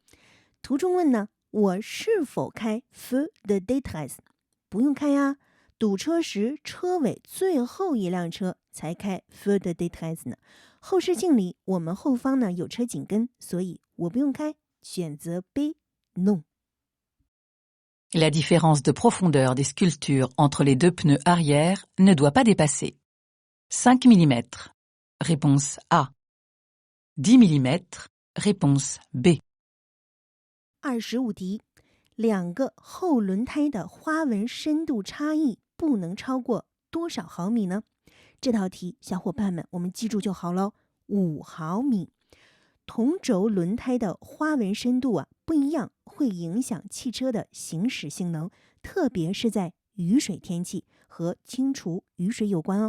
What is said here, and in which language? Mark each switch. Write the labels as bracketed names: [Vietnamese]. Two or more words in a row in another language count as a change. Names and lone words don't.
[Chinese] 途中问呢，我是否开 [French] feu de détresse？ [Chinese] 不用开呀，堵车时车尾最后一辆车才开 [French] feu de détresse [Chinese] 呢。后视镜里我们后方呢有车紧跟，所以我不用开，选择 B non。 [French] La différence de profondeur des sculptures entre les deux pneus arrière ne doit pas dépasser 5 mm. Réponse A. 10 mm. Réponse B. [Chinese] 25题，两个后轮胎的花纹深度差异不能超过多少毫米呢？这道题小伙伴们我们记住就好了，5毫米。同轴轮胎的花纹深度不一样，会影响汽车的行驶性能，特别是在雨水天气，和清除雨水有关哦。